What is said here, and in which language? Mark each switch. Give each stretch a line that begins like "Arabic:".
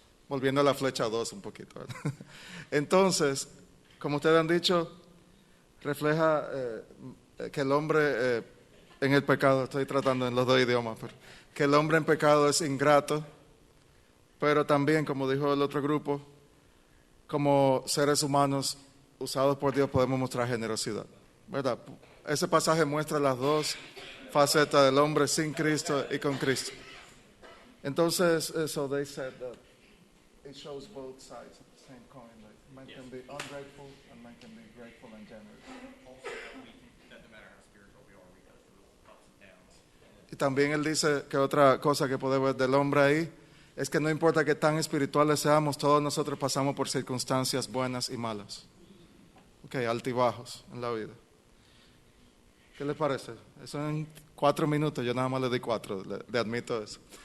Spanish: Volviendo a la flecha 2 un poquito. Entonces, como ustedes han dicho, refleja que el hombre en el pecado, estoy tratando en los dos idiomas, pero que el hombre en pecado es ingrato, pero también, como dijo el otro grupo, como seres humanos usados por Dios podemos mostrar generosidad, ¿verdad? Ese pasaje muestra las dos facetas del hombre sin Cristo y con Cristo. Entonces,
English: so they said that it shows both sides of the same coin. Like man can be ungrateful and man can be grateful and generous. Doesn't matter how spiritual we are, we go through ups and downs.
Spanish: Y también él dice que otra cosa que puede ver del hombre ahí es que no importa qué tan espirituales seamos, todos nosotros pasamos por circunstancias buenas y malas. Ok, altibajos en la vida. ¿Qué les parece? Eso en 4 minutos, yo nada más le di 4, le admito eso.